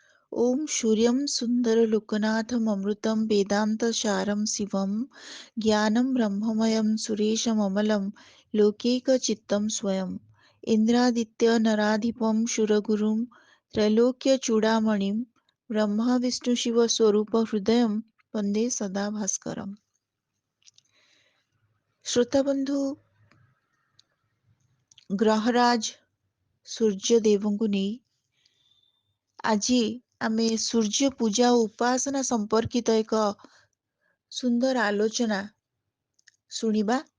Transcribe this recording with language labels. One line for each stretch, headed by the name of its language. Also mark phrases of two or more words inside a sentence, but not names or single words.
Sanskrit: ॐ सूर्यं सुन्दरलोकनाथममृतं वेदान्तसारं शिवं ज्ञानं ब्रह्ममयं सुरेशममलं लोकैकचित्तं स्वयम् इन्द्रादित्यनराधिपं सुरगुरुं त्रैलोक्यचूडामणिं ब्रह्मविष्णुशिवस्वरूपहृदयं वन्दे सदा भास्करम्।
Odia: ଶ୍ରୋତାବନ୍ଧୁ, ଗ୍ରହରାଜ ସୂର୍ଯ୍ୟଦେବଙ୍କୁ ନେଇ ଆଜି ଆମେ ସୂର୍ଯ୍ୟ ପୂଜା ଓ ଉପାସନା ସମ୍ପର୍କିତ ଏକ ସୁନ୍ଦର ଆଲୋଚନା ଶୁଣିବା।